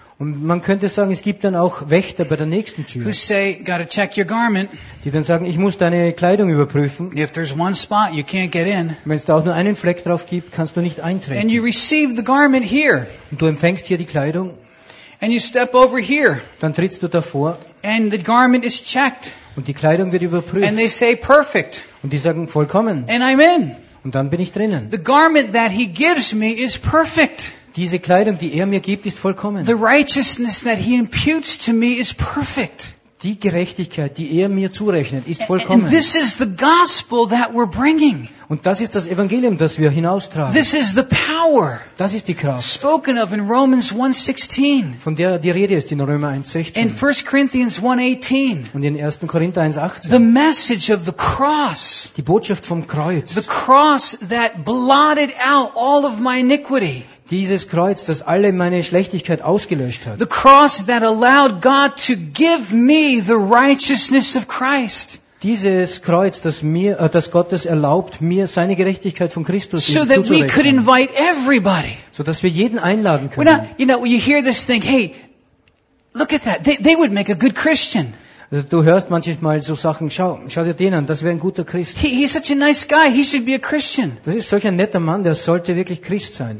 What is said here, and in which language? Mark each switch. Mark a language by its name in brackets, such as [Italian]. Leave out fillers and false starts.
[German] Und man könnte sagen, es gibt dann auch Wächter bei der nächsten Tür. [English] Say, gotta check your garment. [German] Die dann sagen, ich muss deine Kleidung überprüfen. [English] If there's one spot, you can't get in. [German] Wenn es da auch nur einen Fleck drauf gibt, kannst du nicht eintreten. [English] And you receive the garment here. [German] Und du empfängst hier die Kleidung. [English] And you step over here. [German] Dann trittst du davor. [English] And the garment is checked. [German] Und die Kleidung wird überprüft. [English] And they say, perfect. [German] Und die sagen, vollkommen. [English] And I'm in. [German] Und dann bin ich drinnen. [English] The garment that he gives me is perfect. [German] Diese Kleidung, die er mir gibt, ist vollkommen. [English] The righteousness that he imputes to me is perfect. [German] Die Gerechtigkeit, die er mir zurechnet, ist vollkommen. [English] And this is the gospel that we're bringing. [German] Und das ist das Evangelium, das wir hinaustragen. [English] This is the power. [German] Das ist die Kraft. [English] Spoken of in Romans 1:16. [German] Von der die Rede ist in Römer 1:16. [English] In 1 Corinthians 1:18. [German] Und in 1. Korinther 1:18. [English] The message of the cross. [German] Die Botschaft vom Kreuz. [English] The cross that blotted out all of my iniquity. [German] Dieses Kreuz, das alle meine Schlechtigkeit ausgelöscht hat. [English] The cross that allowed God to give me the righteousness of Christ. [German] Dieses Kreuz, das mir, das Gottes erlaubt, mir seine Gerechtigkeit von Christus so zuzurechnen. [English] So that we could invite everybody. [German] So dass wir jeden einladen können. [English] You know, you hear this thing, hey, look at that. They would make a good Christian. [German] Du hörst manchmal so Sachen, schau dir den an, das wäre ein guter Christ. [English] He's such a nice guy, he should be a Christian. [German] Das ist solch ein netter Mann, der sollte wirklich Christ sein.